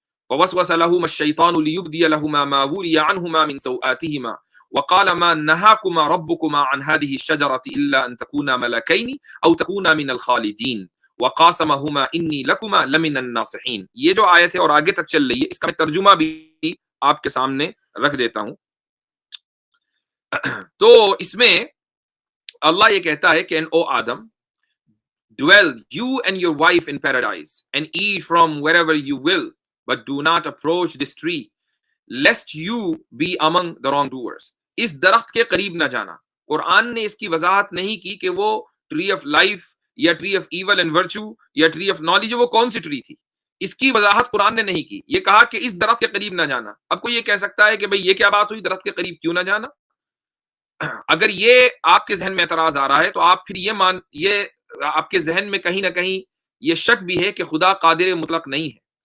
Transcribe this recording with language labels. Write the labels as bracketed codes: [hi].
[ar] فَوَسْوَسَ لَهُمَا الشَّيْطَانُ لِيُبْدِيَ لَهُمَا مَا وُرِيَ عَنْهُمَا مِنْ سَوْآتِهِمَا وَقَالَ مَا نَهَاكُمَا رَبُّكُمَا عَنْ هَذِهِ الشَّجَرَةِ إِلَّا أَنْ تَكُونَا مَلَكَيْنِ أَوْ تَكُونَا مِنَ الْخَالِدِينَ وَقَاسَمَهُمَا إِنِّي لَكُمَا لَمِنَ النَّاصِحِينَ۔ [ur] یہ جو آیت ہے اور آگے تک چل رہی ہے، اس کا میں ترجمہ بھی آپ کے سامنے رکھ دیتا ہوں۔ تو اس میں اللہ یہ کہتا ہے کہ او آدم، [en] dwell you and your wife in paradise and eat from wherever you will, but do not approach this tree lest you be among the wrongdoers. [ur] اس درخت کے قریب نہ جانا. قرآن نے اس کی وضاحت نہیں کی کہ وہ ٹری آف لائف یا tree of evil and virtue یا ٹری آف نالج وہ کون سی ٹری تھی. اس کی وضاحت قرآن نے نہیں کی. یہ کہا کہ اس درخت کے قریب نہ جانا. اب کوئی یہ کہہ سکتا ہے کہ بھئی یہ کیا بات ہوئی, درخت کے قریب کیوں نہ جانا؟ اگر یہ آپ کے ذہن میں اعتراض آ رہا ہے تو آپ پھر یہ آپ کے ذہن میں کہیں نہ کہیں یہ شک بھی ہے کہ خدا قادر مطلق نہیں ہے.